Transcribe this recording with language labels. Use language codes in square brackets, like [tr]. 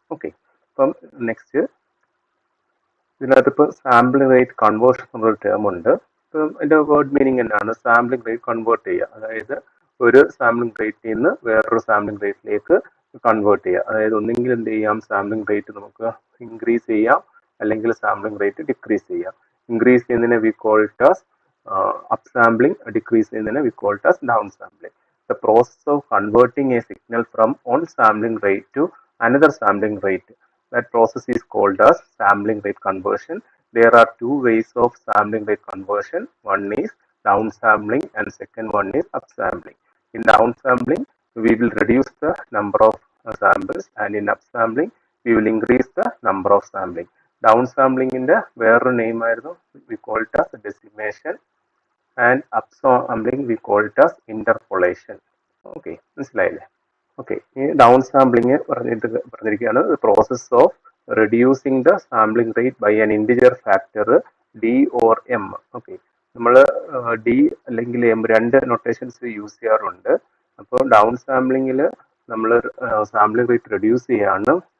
[ml] Okay, അപ്പം next ഇതിനകത്ത് ഇപ്പോൾ സാമ്പിളിംഗ് റേറ്റ് കൺവേർഷൻ എന്നൊരു ടേം ഉണ്ട്. ഇപ്പം അതിന്റെ വേർഡ് മീനിങ് എന്നാണ്, സാമ്പിളിംഗ് റേറ്റ് കൺവേർട്ട് ചെയ്യുക. അതായത് ഒരു സാമ്പിളിംഗ് റേറ്റിൽ നിന്ന് വേറൊരു സാമ്പിളിംഗ് റേറ്റിലേക്ക് കൺവേർട്ട് ചെയ്യുക. അതായത് ഒന്നെങ്കിൽ എന്ത് ചെയ്യാം, സാമ്പിളിംഗ് റേറ്റ് നമുക്ക് ഇൻക്രീസ് ചെയ്യാം അല്ലെങ്കിൽ സാമ്പിളിംഗ് റേറ്റ് ഡിക്രീസ് ചെയ്യാം. ഇൻക്രീസ് ചെയ്യുന്നതിനെ [en] We call it as up sampling, decrease in we call it as down sampling. The process of converting a signal from one sampling rate to another sampling rate, that process is called as sampling rate conversion. There are two ways of sampling rate conversion. One is down sampling and second one is up sampling. In down sampling we will reduce the number of samples, and in up sampling we will increase the number of sampling. Down sampling in the [ml] വേറൊരു name ആയിരുന്നു, [en] we call it as decimation, and up sampling we call it as interpolation. [ml] Okay, മനസ്സിലായില്ലേ? Okay, ഈ down sampling പറഞ്ഞിരിക്കുകയാണ് [en] Process of reducing the sampling rate by an integer factor D or M. [ml] Okay, നമ്മൾ D അല്ലെങ്കിൽ M രണ്ട് notations use ചെയ്യാറുണ്ട്. അപ്പോൾ down സാമ്പിളിങ്ങിൽ നമ്മൾ sampling rate reduce ചെയ്യാണ്.